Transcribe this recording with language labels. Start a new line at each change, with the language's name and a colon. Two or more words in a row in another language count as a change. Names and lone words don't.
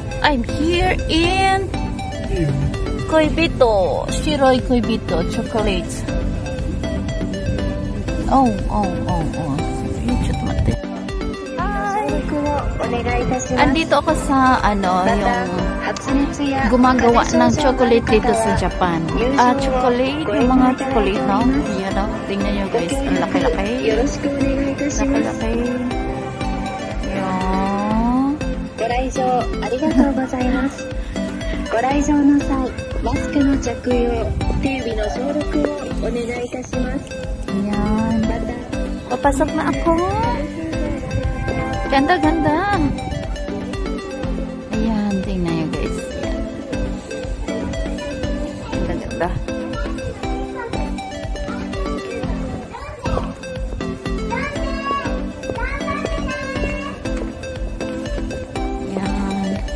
English: I'm here in Koibito. Shiroi Koibito chocolates. Oh.
Filipino: Andito ako sa yung gumagawa ng chocolate dito sa Japan. Chocolate, yung mga chocolate, no? Yan, no? Tingnan nyo guys, ang laki-laki. Laki-laki. Yan.
Japanese: ご来場ありがとうございます。ご来場の際、マスクの着用、手指の消毒をお願いいたします。
Filipino: Yan. Papasok na ako. Ganda-ganda. Ayan, tingnan nyo guys. Ayan. Ganda-ganda. Ayan.